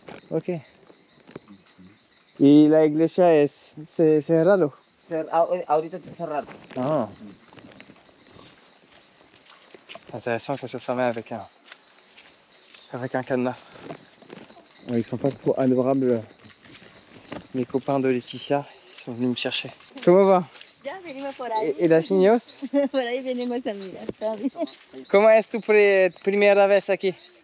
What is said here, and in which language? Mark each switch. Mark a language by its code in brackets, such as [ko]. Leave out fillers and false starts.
[es] ok. Y la iglesia es cerrado. Ahorita está cerrado. Ah. [fr] Intéressant que ça soit fermé avec un cadenas. Ils sont pas trop adorables, mes copains de Laetitia. Ils sont venus me chercher. Comment va? [es] Ya venimos por ahí. ¿Y las niños? Por ahí venimos a mirar. Está bien. ¿Cómo es tu primera vez aquí?